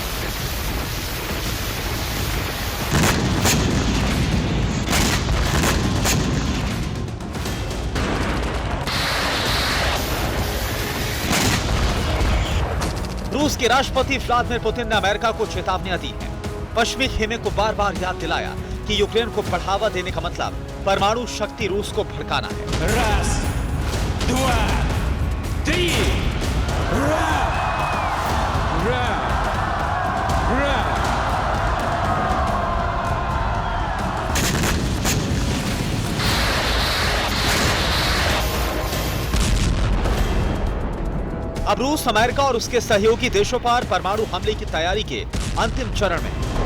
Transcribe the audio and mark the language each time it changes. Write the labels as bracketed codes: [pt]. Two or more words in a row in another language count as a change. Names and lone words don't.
[hi] रूस के राष्ट्रपति व्लादिमीर पुतिन ने अमेरिका को चेतावनियां दी हैं। पश्चिमी खेमे को बार बार याद दिलाया कि यूक्रेन को बढ़ावा देने का मतलब परमाणु शक्ति रूस को भड़काना है। [ru] Раз, два, три. Ра! Ра! Ра! [hi] अब रूस, अमेरिका और उसके सहयोगी देशों पर परमाणु हमले की तैयारी के अंतिम चरण में।